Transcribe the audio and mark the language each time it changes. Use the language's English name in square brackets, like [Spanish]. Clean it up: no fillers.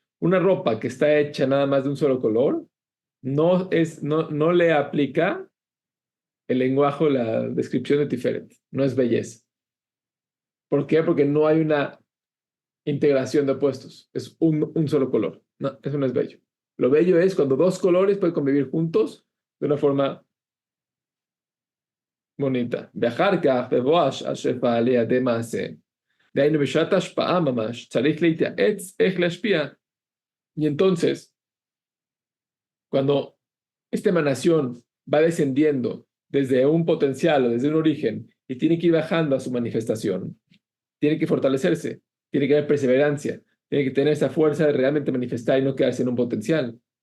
[Spanish] Una ropa que está hecha nada más de un solo color no le aplica el lenguaje, la descripción de Tiferet. No es belleza. ¿Por qué? Porque no hay una integración de opuestos. Es un solo color. No, eso no es bello. Lo bello es cuando dos colores pueden convivir juntos de una forma bonita. [Hebrew] ואחר כך, בבואש אשר פעל לידי מעשה, דהיינו בשעת השפעה ממש, צריך להתייעץ איך להשפיע. [Spanish] Y entonces, cuando esta emanación va descendiendo desde un potencial o desde un origen y tiene que ir bajando a su manifestación, tiene que fortalecerse, tiene que haber perseverancia, tiene que tener esa fuerza de realmente manifestar y no quedarse en un potencial.